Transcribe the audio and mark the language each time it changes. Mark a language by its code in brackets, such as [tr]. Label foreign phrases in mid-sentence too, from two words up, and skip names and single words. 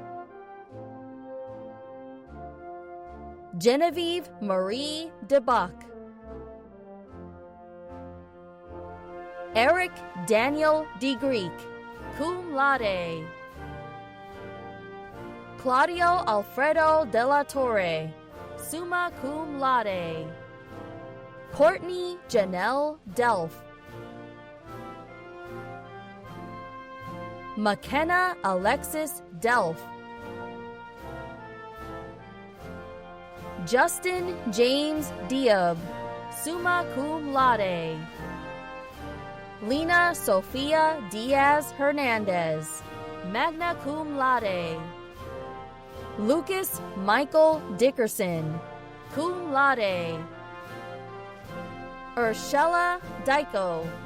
[en] Genevieve Marie DeBuck. Eric Daniel DeGreek, [la] cum laude. [en] Claudio Alfredo de la Torre, [la] summa cum laude. [en] Courtney Janelle Delph. McKenna Alexis Delph. Justin James Diab, [la] summa cum laude. [en] Lena Sofia Diaz Hernandez, [la] magna cum laude. [en] Lucas Michael Dickerson, [la] cum laude. [en] Urshela Dyko.